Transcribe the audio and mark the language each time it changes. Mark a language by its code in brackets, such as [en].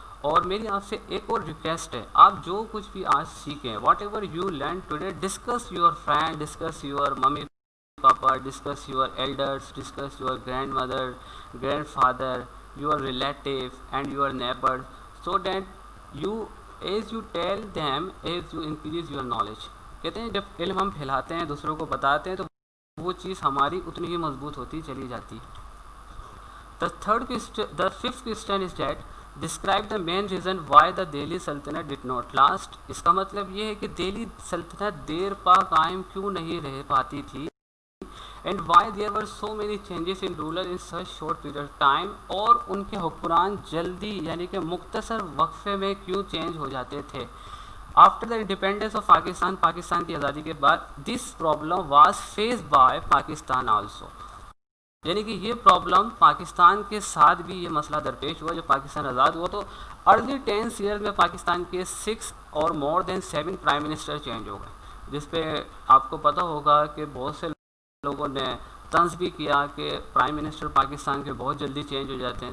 [ur] اور میری آپ سے ایک اور ریکویسٹ ہے، آپ جو کچھ بھی آج سیکھیں، [en] Whatever you learn today, discuss your friend, discuss your mummy papa, discuss your elders, discuss your grandmother, grandfather, your relative and your neighbour, so that you, as you tell them, as you increase your knowledge. [ur] کہتے ہیں جب علم ہم پھیلاتے ہیں، دوسروں کو بتاتے ہیں، تو وہ چیز ہماری اتنی ہی مضبوط ہوتی چلی جاتی ہے. [en] The fifth question is that describe the main reason why the Delhi Sultanate did not last. [ur] اس کا مطلب یہ ہے کہ دہلی سلطنت دیر پا قائم کیوں نہیں رہ پاتی تھی، [en] and why there were so many changes in ruler in such short period of time. [ur] اور ان کے حکمران جلدی یعنی کہ مختصر وقفے میں کیوں چینج ہو جاتے تھے. [en] After the independence of Pakistan، [ur] Pakistan کی آزادی کے بعد [en] this problem was faced by Pakistan also. [ur] یعنی کہ یہ پرابلم پاکستان کے ساتھ بھی یہ مسئلہ درپیش ہوا. جب پاکستان آزاد ہوا تو ارلی 10 ایئر میں پاکستان کے 6 اور مور دین 7 پرائم منسٹر چینج ہو گئے، جس پہ آپ کو پتہ ہوگا کہ بہت سے لوگوں نے طنز بھی کیا کہ پرائم منسٹر پاکستان کے بہت جلدی چینج ہو جاتے ہیں.